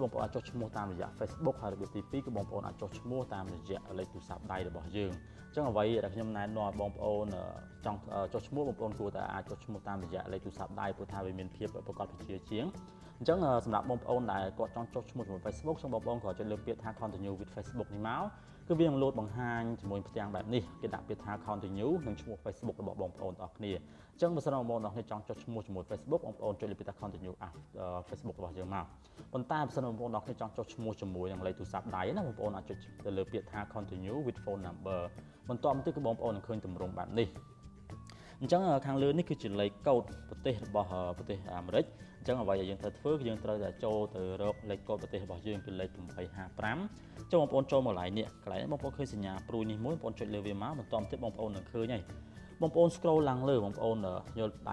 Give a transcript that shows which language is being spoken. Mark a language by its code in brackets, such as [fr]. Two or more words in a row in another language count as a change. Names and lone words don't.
[km] បងប្អូនអាចចុះឈ្មោះតាមរយៈ Facebook ហើយរបៀបទី2គឺបងប្អូនអាចចុះឈ្មោះតាមរយៈលេខទូរស័ព្ទដៃរបស់យើងចឹងអ្វីដែលខ្ញុំណែនាំបងប្អូនចង់ចុះឈ្មោះបងប្អូនគួរតែអាចចុះឈ្មោះតាមរយៈលេខទូរស័ព្ទដៃព្រោះថាវាមាន ភាពប្រកបវិជ្ជាជាងអញ្ចឹងសម្រាប់បងប្អូនដែលគាត់ចង់ចុះឈ្មោះជាមួយ Facebook ចឹងបងប្អូនគ្រាន់ចុចលើពាក្យថា [en] continue with Facebook [km] នេះមកគឺវានឹងលោតបង្ហាញ ជាមួយផ្ទាំងបែបនេះគេដាក់ពាក្យថា continue និងឈ្មោះ Facebook របស់បងប្អូនទាំងអស់គ្នាអញ្ចឹងបើសិនបងប្អូនទាំងអស់គ្នាចង់ចុះឈ្មោះជាមួយ Facebook បងប្អូនចុចលើពាក្យថា continue Facebook របស់យើងមកប៉ុន្តែបើសិនបងប្អូនទាំងអស់គ្នាចង់ចុះឈ្មោះជាមួយនឹងលេខទូរស័ព្ទដៃណាបងប្អូនអាចចុចទៅលើពាក្យថា [en] continue with phone number [km] បន្ទាប់មកទៀតគឺបងប្អូននឹងឃើញទម្រង់បែបនេះអញ្ចឹងខាងលើនេះគឺជាលេខកូដប្រទេសរបស់ប្រទេសអាមេរិកអញ្ចឹងអ្វីដែលយើងត្រូវធ្វើគឺយើងត្រូវតែចូលទៅរកលេខកូដប្រទេសរបស់យើងគឺលេខ 855ចូលបងប្អូនចូលមកកន្លែងនេះបងប្អូនឃើញសញ្ញាព្រួយនេះមួយបងប្អូនចុចលើវាមកបន្ទាប់ទៀតបងប្អូននឹងឃើញហើយបងប្អូន scroll ឡើងលើបងប្អូនយកដៃ